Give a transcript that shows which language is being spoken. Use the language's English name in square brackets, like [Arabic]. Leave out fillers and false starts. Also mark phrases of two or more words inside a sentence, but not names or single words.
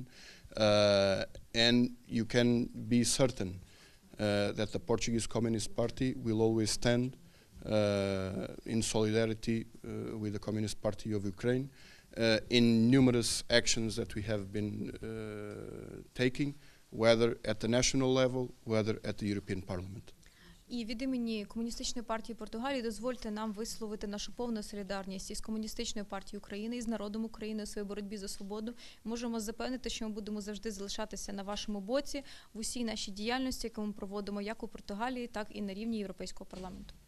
[English] And you can be certain that the Portuguese Communist Party will always stand in solidarity with the Communist Party of Ukraine in numerous actions that we have been taking, whether at the national level, whether at the European Parliament. [Ukrainian] І від імені Комуністичної партії Португалії дозвольте нам висловити нашу повну солідарність із Комуністичною партією України, із народом України у своїй боротьбі за свободу. Можемо запевнити, що ми будемо завжди залишатися на вашому боці в усій нашій діяльності, яку ми проводимо як у Португалії, так і на рівні Європейського парламенту.